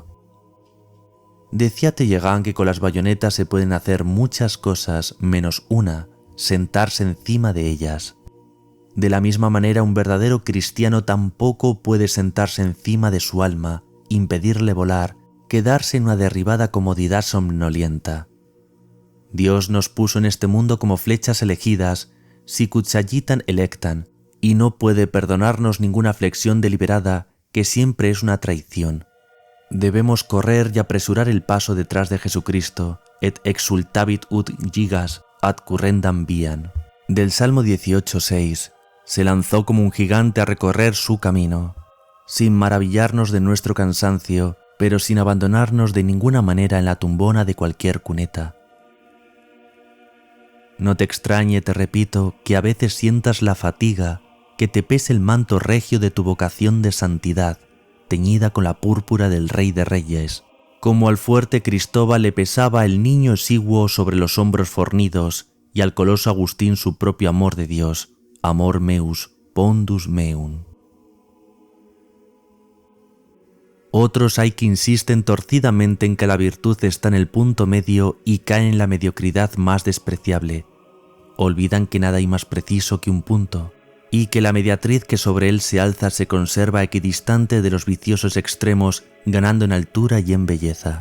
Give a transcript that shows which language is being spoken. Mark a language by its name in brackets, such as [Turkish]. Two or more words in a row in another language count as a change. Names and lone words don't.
[Spanish] Decía Tellegán que con las bayonetas se pueden hacer muchas cosas menos una, sentarse encima de ellas. De la misma manera, un verdadero cristiano tampoco puede sentarse encima de su alma, impedirle volar, quedarse en una derribada comodidad somnolienta. Dios nos puso en este mundo como flechas elegidas, [Latin] sicut-sagitan electan, [Spanish] y no puede perdonarnos ninguna flexión deliberada, que siempre es una traición. Debemos correr y apresurar el paso detrás de Jesucristo, [Latin] et exultavit ut gigas ad currendam viam. [Spanish] Del Salmo 18:6, se lanzó como un gigante a recorrer su camino, sin maravillarnos de nuestro cansancio, pero sin abandonarnos de ninguna manera en la tumbona de cualquier cuneta. No te extrañe, te repito, que a veces sientas la fatiga, que te pese el manto regio de tu vocación de santidad, teñida con la púrpura del Rey de Reyes, como al fuerte Cristóbal le pesaba el niño exiguo sobre los hombros fornidos, y al coloso Agustín su propio amor de Dios, [Latin] amor meus, pondus meum. [Spanish] Otros hay que insisten torcidamente en que la virtud está en el punto medio y caen en la mediocridad más despreciable. Olvidan que nada hay más preciso que un punto, y que la mediatriz que sobre él se alza se conserva equidistante de los viciosos extremos, ganando en altura y en belleza.